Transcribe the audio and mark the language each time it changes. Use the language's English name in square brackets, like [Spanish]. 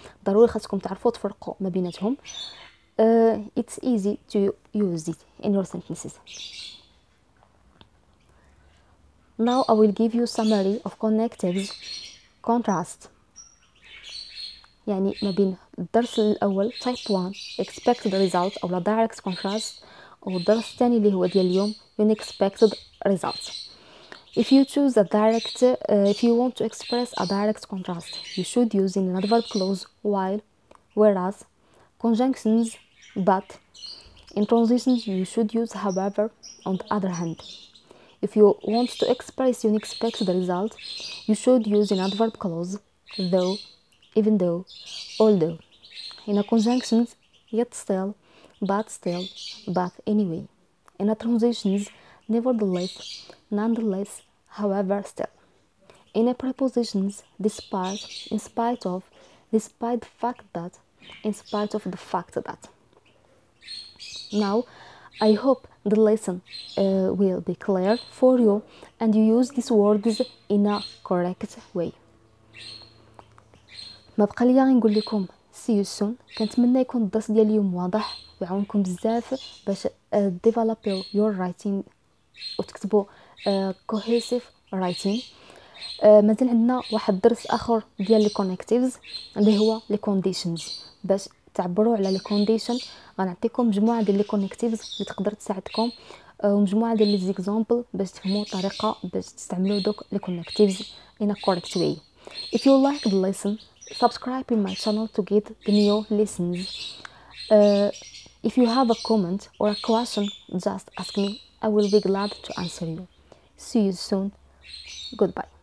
[Arabic] ضروري خاصكم تعرفوا تفرقوا ما بيناتهم. [English] It's easy to use it in your sentences. Now I will give you summary of connectives contrast. [Arabic] يعني ما بين الدرس الأول [English] type 1 expected result [Arabic] أو [English] direct contrast، [Arabic] والدرس الثاني اللي هو ديال اليوم [English] unexpected result. If you choose a direct, if you want to express a direct contrast, you should use an adverb clause while, whereas, conjunctions, but. In transitions, you should use however. On the other hand, if you want to express unexpected result, you should use an adverb clause though, even though, although. In a conjunctions, yet still, but anyway. In a transitions, nevertheless, nonetheless, however, still. In a prepositions, despite, in spite of, despite the fact that, in spite of the fact that. Now, I hope the lesson will be clear for you and you use these words in a correct way. [Arabic] ما بقى ليا غير نقول لكم [English] see you soon. [Arabic] كنتمنى يكون الدرس ديال اليوم واضح ويعاونكم بزاف باش [English] develop your writing [Arabic] وتكتبوا [English] cohesive writing. [Arabic] مازال عندنا واحد الدرس اخر ديال لي connectives اللي هو لي conditions. باش تعبروا على لي كونديشن غنعطيكم مجموعه ديال لي كونيكتيفز اللي تقدر تساعدكم، ومجموعه ديال لي زيكزامبل باش تفهموا الطريقه باش تستعملوا دوك لي كونيكتيفز [English] in a correct way. If you like the lesson, subscribe in my channel to get the new lessons. If you have a comment or a question, just ask me. I will be glad to answer you. See you soon. Goodbye.